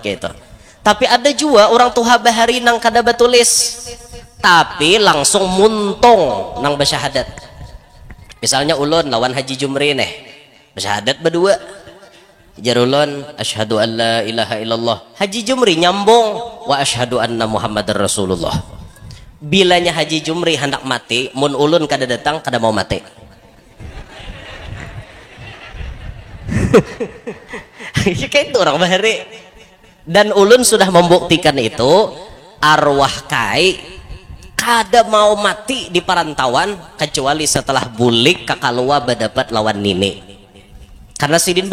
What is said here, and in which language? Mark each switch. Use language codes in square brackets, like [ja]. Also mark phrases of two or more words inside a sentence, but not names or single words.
[bjn] kayak itu tapi ada juga orang tuha bahari nang kada batulis tapi langsung muntung nang bersyahadat misalnya ulun lawan haji jumri nih bersyahadat berdua jarulun [ar] أشهد أن لا إله إلا الله [bjn] haji jumri nyambung [ar] وأشهد أن محمدا رسول الله [bjn] bilanya haji jumri hendak mati mun ulun kada datang kada mau mati kayak itu orang bahari dan ulun sudah membuktikan itu arwah kai kada mau mati di perantauan kecuali setelah bulik kakalua berdapat lawan nini karena sidin